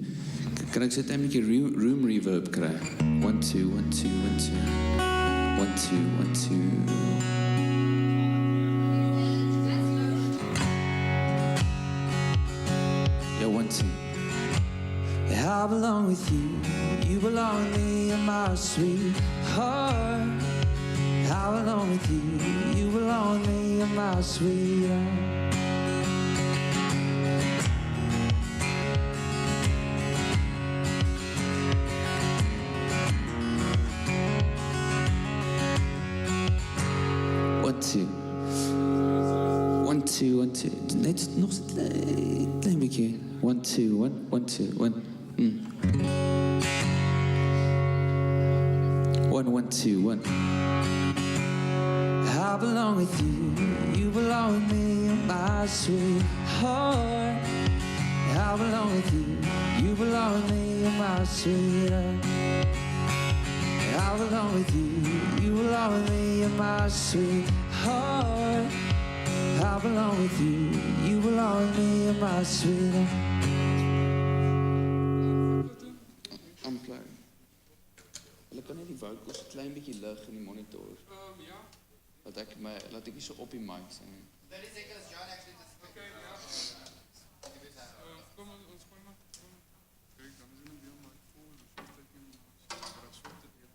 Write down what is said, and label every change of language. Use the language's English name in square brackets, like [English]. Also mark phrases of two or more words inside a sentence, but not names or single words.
[Afrikaans] Kan ek net 'n bietjie [English] room reverb [Afrikaans] kry? 1 2 1 2 1 2 1 2 1 2. [English] Yeah, 1 2. I belong with you. You belong with me, and my sweetheart. I belong with you, you belong with me, and my sweetheart. One, two. 1 2 1 2. [Afrikaans] Net nog een klein beetje. 1 2 1 1 2 1. 1 1 2 1. [English] I belong with you, you belong with me, my sweetheart. I belong with you, you belong with me, my sweetheart. I belong with you, you belong with me, my sweetheart. I belong with you, you belong with me, you're my sweetheart. Unplug. [Afrikaans] Hulle kan net die vocals 'n klein bietjie lig in die monitor. Ja. Laat ek nie so op die mic sing nie. [English] 30 seconds, John actually just okay, [Afrikaans] ja. Kom ons gooi maar. Kyk, dan is dit weer mic vol, so teken maar so te deel.